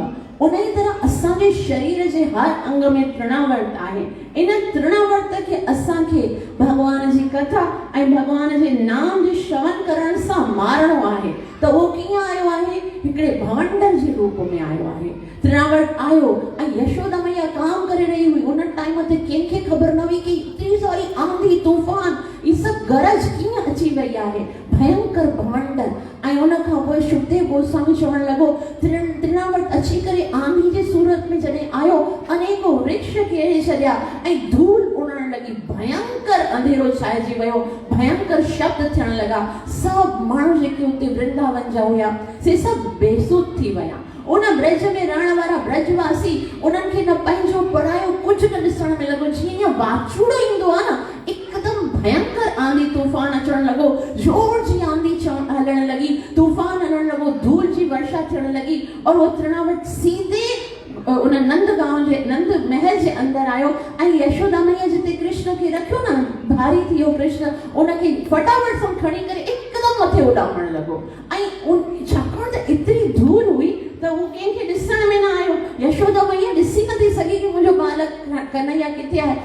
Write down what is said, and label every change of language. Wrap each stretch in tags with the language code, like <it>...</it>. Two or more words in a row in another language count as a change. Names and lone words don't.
<sd>उन ई तरह असांजे शरीर जे हर अंग में तृणावर्त आहे। इन तृणावर्त खे असांखे भॻवान जी कथा ऐं भॻवान जे नाम जे श्रवण करण सां मारणो आहे। त उहो कीअं आयो आहे? हिकिड़े भवंडर जे रूप में आयो आहे। तृणावर्त आयो ऐं यशोदा मैया काम करे रही हुई। उन टाइम ते कंहिंखे ख़बर न हुई कि</sd> <hi>इतनी सारी आंधी तूफ़ान ये सब गरज</hi> <sd>कीअं अची वई आहे, भयंकर भवंडर। ऐं उन खां पोइ शुकदेव गोस्वामी चवणु लॻो तृणावर्त अची करे आंधी जे सूरत में जॾहिं आयो अनेको वृक्ष खेड़े छॾिया ऐं धूल उड़णु लॻी, भयंकर अंधेरो छाइजी वियो, भयंकर शब्द थियणु लॻा। सभु माण्हू जेके उते वृंदावन जा हुया से सभु बेसुध थी विया। उन ब्रज में रहण वारा ब्रजवासी उन्हनि खे न पंहिंजो पढ़ायो कुझु न ॾिसण में लॻो। जीअं वाचूड़ो ईंदो आहे न, हिकदमि भयंकर आंधी तूफ़ान अचणु लॻो, जोर जी आंधी हलणु लॻी, तूफ़ान हलणु लॻो, धूल जी वर्षा थियणु लॻी। और उहो तृणावर्त सीधे उन नंद गांव जे नंद महल जे अंदरि आयो ऐं यशोदा मैया जिते कृष्ण खे रखियो न, भारी थी वियो कृष्ण, उनखे फटाफट सां खणी करे हिकदमि मथे उॾामणु लॻो। ऐं छाकाणि त एतिरी धूल हुई त उहो कंहिंखे ॾिसण में न आयो। यशोदा मैया ॾिसी नथी सघी कि मुंहिंजो बालक कन्हैया किथे आहे।</sd>